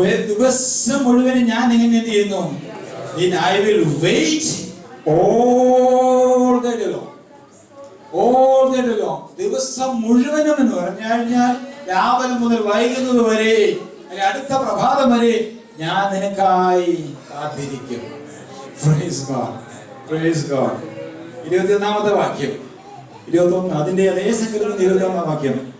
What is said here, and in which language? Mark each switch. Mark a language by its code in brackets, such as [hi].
[ml] ദിവസം മുഴുവനും ഞാൻ എങ്ങനെ എന്ത് ചെയ്യുന്നു? [en] I will wait all the day long. All the day long. [ml] ദിവസം മുഴുവനും എന്ന് പറഞ്ഞു കഴിഞ്ഞാൽ രാവിലെ മുതൽ വൈകുന്നത് വരെ, അടുത്ത പ്രഭാതം വരെ ഞാൻ നിനക്കായി കാത്തിരിക്കും. [en] Praise God. Praise God. [ml] 21-ാമത്തെ വാക്യം. 21 അതിന്റെ അതേ സങ്കീർത്തനം 21-ാം വാക്യം.